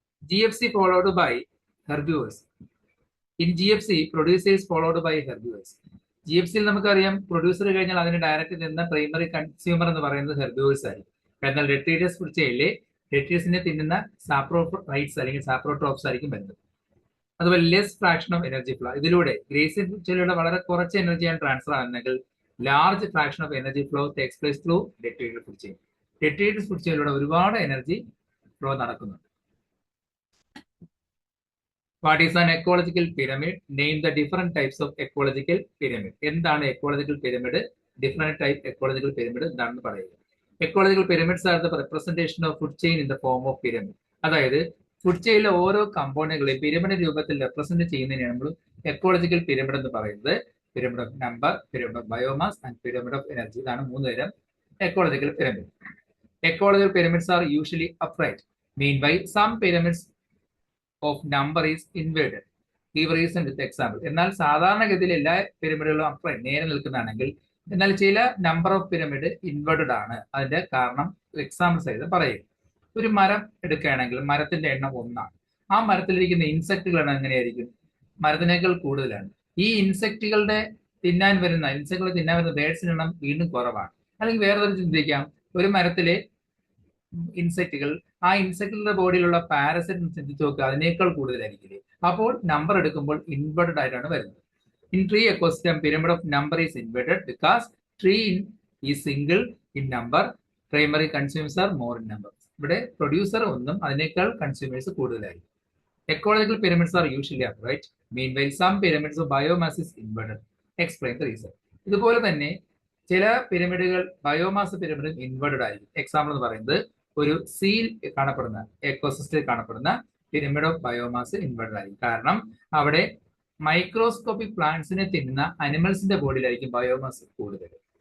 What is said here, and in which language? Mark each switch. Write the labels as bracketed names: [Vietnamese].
[English] GFC followed by herbivores. In GFC, producers followed by herbivores. [Malayalam] GFCയിൽ നമുക്കറിയാം producer കഴിഞ്ഞാൽ അതിന് direct തിന്ന പ്രൈമറി കൺസ്യൂമർ എന്ന് പറയുന്നത് ഹെർബിവേഴ്സ് ആയിരിക്കും. എന്നാൽ ഡെട്രീറ്റസ് ഫുഡ് ചെയിനിലെ ഡെട്രീറ്റസിനെ തിന്നുന്ന സാപ്രോഫൈറ്റ്സ് അല്ലെങ്കിൽ സാപ്രോട്രോപ്സ് ആയിരിക്കും വരുന്നത്. അതുപോലെ less fraction of energy flow. ഇതിലൂടെ ഗ്രേസിയൻ ഫുഡ് ചെയിനിലൂടെ വളരെ കുറച്ച് എനർജിയാണ് transfer ആകുന്നെങ്കിൽ [English] Large fraction of energy flow takes place through detritus food chain. [Malayalam] ഡെട്രീറ്റസ് food ചെയിനിലൂടെ ഒരുപാട് എനർജി ഫ്ലോ നടക്കുന്നുണ്ട്. [English] What is an ecological pyramid? Name the different types of ecological pyramid. [Malayalam] എന്താണ് ecological pyramid? Different type ecological pyramid എന്താണെന്ന് പറയുക. [English] Ecological pyramids are the representation of food chain in the form of pyramid. [Malayalam] അതായത് food ചെയിനിലെ ഓരോ കമ്പോണന്റുകളെയും pyramid രൂപത്തിൽ represent ചെയ്യുന്നതിനാണ് നമ്മൾ ecological pyramid എന്ന് പറയുന്നത്. [English] Pyramid of number, pyramid of biomass and pyramid of energy. [Malayalam] ഇതാണ് 3 തരം ecological pyramid. [English] Ecological pyramids are usually upright. Meanwhile, some pyramids of number is inverted. Give reason with example. [Malayalam] എന്നാൽ സാധാരണഗതിയിൽ എല്ലാ പിരമിഡുകളും upright നേരെ നിൽക്കുന്നതാണെങ്കിൽ എന്നാൽ ചില നമ്പർ ഓഫ് പിരമിഡ് ഇൻവേർട്ടഡ് ആണ്. അതിന്റെ കാരണം എക്സാമ്പിൾ സഹിതം പറയുക. ഒരു മരം എടുക്കുകയാണെങ്കിൽ മരത്തിന്റെ എണ്ണം 1 ആ മരത്തിലിരിക്കുന്ന ഇൻസെക്റ്റുകൾ എണ്ണം എങ്ങനെയായിരിക്കും? മരത്തിനേക്കാൾ കൂടുതലാണ്. ഈ ഇൻസെക്റ്റുകളെ തിന്നാൻ വരുന്ന ബേഡ്സിന്റെ എണ്ണം വീണ്ടും കുറവാണ്. അല്ലെങ്കിൽ വേറെ തരം ചിന്തിക്കാം, ഒരു മരത്തിലെ ഇൻസെക്റ്റുകൾ ആ ഇൻസെക്റ്റുകളുടെ ബോഡിയിലുള്ള പാരസൈറ്റ് ചിന്തിച്ച് നോക്കുക, അതിനേക്കാൾ കൂടുതലായിരിക്കില്ലേ? അപ്പോൾ നമ്പർ എടുക്കുമ്പോൾ ഇൻവേർട്ടഡ് ആയിട്ടാണ് വരുന്നത്. [English] In tree ecosystem pyramid of number is inverted because tree is single in number, primary consumers are more in number. [Malayalam] ഇവിടെ പ്രൊഡ്യൂസർ ഒന്നും അതിനേക്കാൾ കൺസ്യൂമേഴ്സ് കൂടുതലായിരിക്കും. [English] Ecological pyramids are usually upright. Meanwhile, some pyramids of biomass is inverted. Explain the reason. [Malayalam] ഇതുപോലെ തന്നെ ചില പിരമിഡുകൾ biomass pyramid inverted ആയിരിക്കും. Example എന്ന് പറയുന്നത് ഒരു സീൽ കാണപ്പെടുന്ന എക്കോസിസ്റ്റത്തിൽ കാണപ്പെടുന്ന പിരമിഡ് ഓഫ് ബയോമാസ് ഇൻവേർട്ടഡ് ആയിരിക്കും. കാരണം അവിടെ മൈക്രോസ്കോപ്പിക് പ്ലാന്റ്സിനെ തിന്നുന്ന അനിമൽസിന്റെ ബോഡിയിലായിരിക്കും ബയോമാസ് കൂടുതൽ.